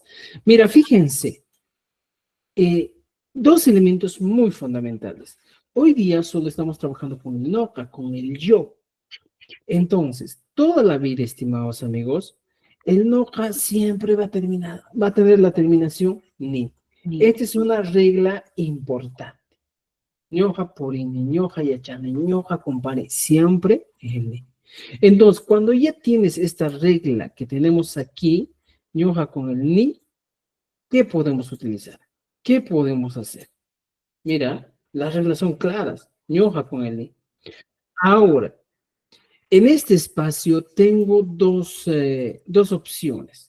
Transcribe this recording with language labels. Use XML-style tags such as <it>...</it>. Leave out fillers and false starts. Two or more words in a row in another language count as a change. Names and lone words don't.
<es>Mira, fíjense, dos elementos muy fundamentales. Hoy día solo estamos trabajando con el noca, con el yo. Entonces, toda la vida, estimados amigos, el noca siempre va a tener la terminación ni. Ni. Esta es una regla importante.</es> <qu>Ñoja purini, ñoja yachane, ñoja compare,</qu> <es>siempre el ni. Entonces, cuando ya tienes esta regla que tenemos aquí, ñoja con el ni, ¿qué podemos utilizar? ¿Qué podemos hacer? Mira, las reglas son claras. Ñoja con el ni. Ahora, en este espacio tengo dos opciones.</es>